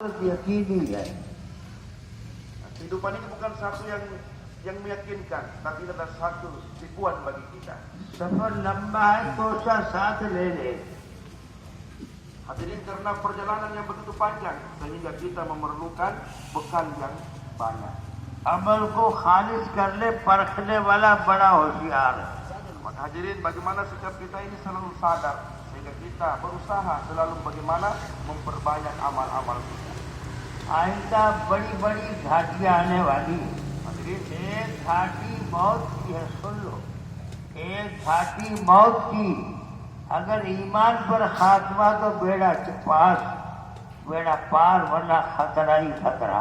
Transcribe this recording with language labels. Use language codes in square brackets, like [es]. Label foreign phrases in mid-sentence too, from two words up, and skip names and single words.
[id] yakini ya. Kehidupan ini bukan satu yang meyakinkan, tapi adalah satu tipuan bagi kita. [ur] سفر لمبا ہے تو سا ساتھ لے لے. [id] Hadirin, karena perjalanan yang begitu panjang sehingga kita memerlukan bekal yang banyak. [ur] عمل کو خالج کر لے، پرکھنے والا بڑا ہوشیار ہے. [id] Maka hadirin, bagaimana sikap kita ini selalu sadar sehingga kita berusaha selalu bagaimana memperbanyak amal-amal kita. [ur] آئندہ بڑی بڑی گھاٹیاں آنے والی ہے. [id] Hadirin, [ur] ایک گھاٹی موت کی ہے، سن لو۔ ایک گھاٹی موت کی. اگر ایمان پر خاتمہ تو بیڑا پار، ورنہ خطرہ ہی خطرہ.